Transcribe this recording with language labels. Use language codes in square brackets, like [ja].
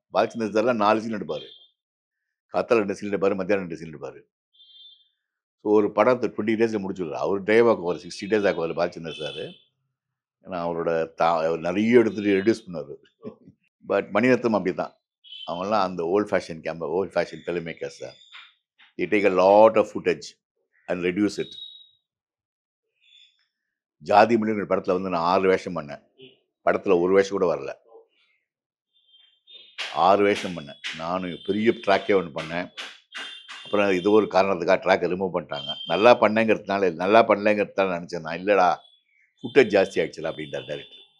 [ta] பாலச்சந்திர சார்லாம் 4 சீன் எடுப்பார். காத்தால 2 சீன் எடுப்பார், மத்தியானம் 2 சீன் எடுப்பார். ஸோ ஒரு படத்தை 20 டேஸில் முடிச்சுடுறாரு. அவர் டைம் ஆக்குவார், 60 டேஸ் ஆக்குவார் பாலச்சந்திர சார். ஏன்னா அவரோட அவர் நிறைய எடுத்துட்டு ரெடியூஸ் பண்ணுவார். பட் மணிரத்னம் அப்படி தான். அவங்கெல்லாம் அந்த [en] old fashion film makers [ta] sir. [en] they take a lot of footage and reduce it. [ta] ஜாதி மொழிங்கிற படத்தில் வந்து நான் 6 வேஷம் பண்ணேன். படத்தில் ஒரு வேஷம் கூட வரல. 6 வேஷம் பண்ணேன். நானும் பெரிய ட்ராக்கே ஒன்று பண்ணேன். அப்புறம் இது ஒரு காரணத்துக்காக ட்ராக்கை ரிமூவ் பண்ணிட்டாங்க. நல்லா பண்ணலைங்கிறதுனால நினச்சேன் நான். இல்லைடா, ஃபுட்டேஜ் ஜாஸ்தி ஆகிடுச்சுல அப்படின்றார் டைரக்டர்.